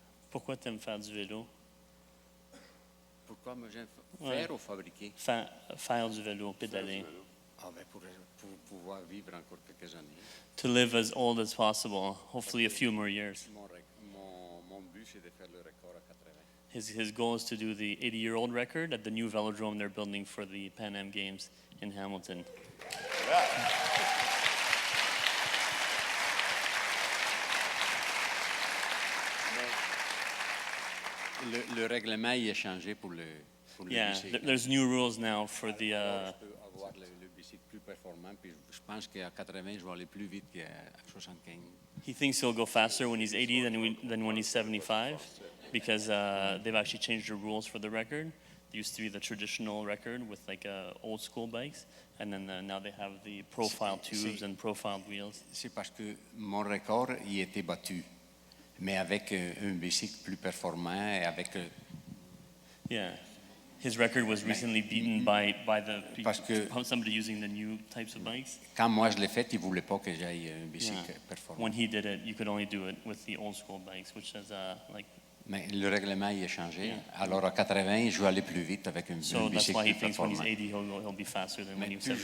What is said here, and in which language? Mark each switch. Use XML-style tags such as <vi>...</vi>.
<fr>Pourquoi tu aimes faire du vélo? Pourquoi moi j'aime faire ou fabriquer? Faire du vélo, pédaler. Ah ben pour pouvoir vivre encore quelques années.</fr> <en>To live as old as possible, hopefully a few more years.</en> <fr>Mon but c'est de faire le record à 80.</fr> <en>His goal is to do the 80-year-old record at the new velodrome they're building for the Pan Am Games in Hamilton.</en> <fr>Le règlement il est changé pour le bicycle.</fr> <en>There's new rules now for the...</en> <fr>Je peux avoir le bicycle plus performant, puis je pense qu'à 80, je vais aller plus vite qu'à 75.</fr> <en>He thinks he'll go faster when he's 80 than when he's 75, because they've actually changed the rules for the record. There used to be the traditional record with like old school bikes, and then now they have the profile tubes and profiled wheels.</en> <fr>C'est parce que mon record il était battu, mais avec un bicycle plus performant et avec...</fr> <en>Yeah. His record was recently beaten by somebody using the new types of bikes.</en> <fr>Quand moi je l'ai fait, il voulait pas que j'aille un bicycle performant.</fr> <en>When he did it, you could only do it with the old school bikes, which is like...</en> <fr>Mais le règlement il a changé. Alors à 80, je vais aller plus vite avec un bicycle plus performant.</fr> <en>So that's why he thinks when he's 80, he'll be faster than when he was 75.</en>